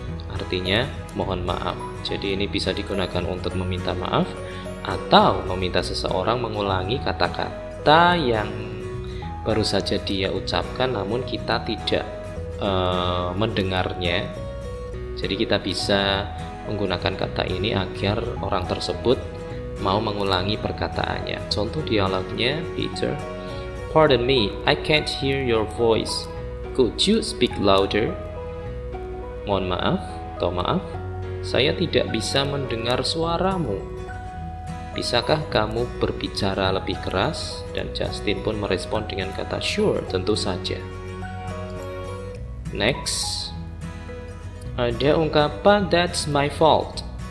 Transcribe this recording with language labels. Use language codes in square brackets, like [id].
[id] Artinya, mohon maaf. Jadi ini bisa digunakan untuk meminta maaf atau meminta seseorang mengulangi kata-kata yang baru saja dia ucapkan namun kita tidak mendengarnya. Jadi kita bisa menggunakan kata ini agar orang tersebut mau mengulangi perkataannya. Contoh dialognya, [en] Peter, pardon me, I can't hear your voice. Could you speak louder? [id] Mohon maaf atau maaf, saya tidak bisa mendengar suaramu. Bisakah kamu berbicara lebih keras? Dan Justin pun merespon dengan kata sure, tentu saja. Next, ada ungkapan [en] that's my fault.